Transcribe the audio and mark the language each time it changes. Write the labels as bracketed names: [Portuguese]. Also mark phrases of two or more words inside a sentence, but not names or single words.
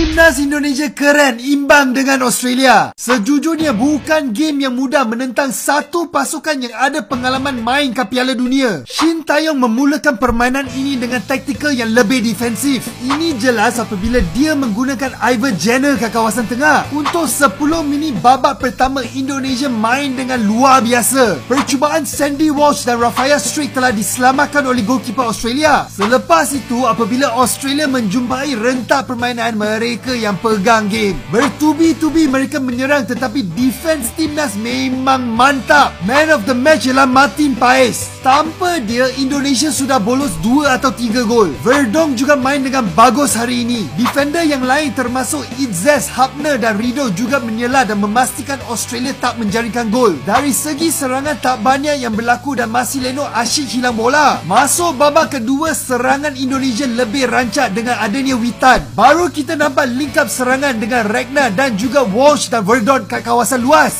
[Malay] Timnas Indonesia keren imbang dengan Australia. Sejujurnya bukan game yang mudah menentang satu pasukan yang ada pengalaman main ke Piala Dunia. Shin Tae-yong memulakan permainan ini dengan taktikal yang lebih defensif. Ini jelas apabila dia menggunakan Ivan Jenner ke kawasan tengah. Untuk 10 minit babak pertama, Indonesia main dengan luar biasa. Percubaan Sandy Walsh dan Rafael Strik telah diselamatkan oleh goalkeeper Australia. Selepas itu, apabila Australia menjumpai rentak permainan mereka yang pegang game, bertubi-tubi mereka menyerang, tetapi defense Timnas memang mantap. [English] Man of the match ialah Martin Paes. [Malay] Tanpa dia, Indonesia sudah bolos 2 atau 3 gol. Verdong juga main dengan bagus hari ini. Defender yang lain termasuk Itzes, Hapner dan Rido juga menyela dan memastikan Australia tak menjaringkan gol. Dari segi serangan tak banyak yang berlaku dan masih Leno asyik hilang bola. Masuk babak kedua, serangan Indonesia lebih rancak dengan adanya Witan. Baru kita nampak [English] link up [Malay] serangan dengan Ragnar dan juga Walsh dan Verdon kat kawasan luas.